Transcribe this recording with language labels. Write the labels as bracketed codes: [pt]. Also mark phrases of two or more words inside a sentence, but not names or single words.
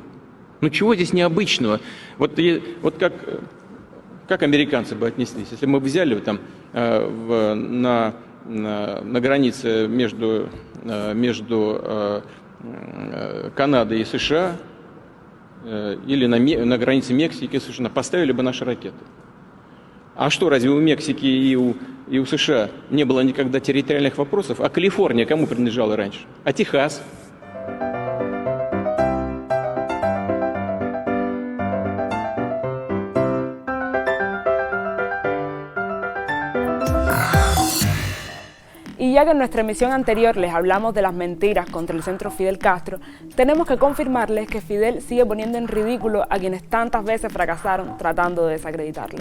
[ru] Ну чего здесь необычного? Вот как американцы бы отнеслись, если мы взяли там на границе между Канадой и США или на границе Мексики и США, поставили бы наши ракеты. А что, разве у Мексики и у США не было никогда территориальных вопросов? А Калифорния кому принадлежала раньше? А Техас? [es] Y ya que en nuestra emisión anterior les hablamos de las mentiras contra el centro Fidel Castro, tenemos que confirmarles que Fidel sigue poniendo en ridículo a quienes tantas veces fracasaron tratando de desacreditarlo.